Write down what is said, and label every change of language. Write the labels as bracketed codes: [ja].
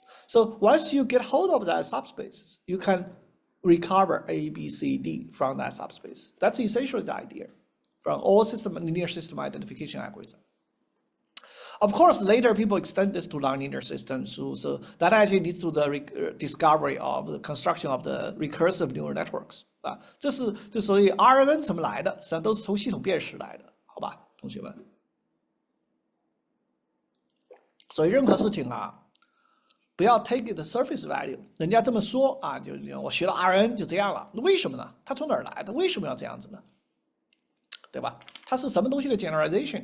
[en] So once you get hold of that subspace, you can recover A, B, C, D from that subspace. That's essentially the idea from all linear system identification algorithm. Of course, later people extend this to nonlinear systems, so that actually leads to the discovery of the construction of the recursive neural networks. [zh] 这所以 RNN 怎么来的？实际上都是从系统辨识来的，好吧，同学们。所以任何事情啊，不要 [en] take it the surface value。 [zh] 人家这么说啊，就我学了 RNN 就这样了，那为什么呢？它从哪儿来的？为什么要这样子呢？对吧？它是什么东西的 generalization？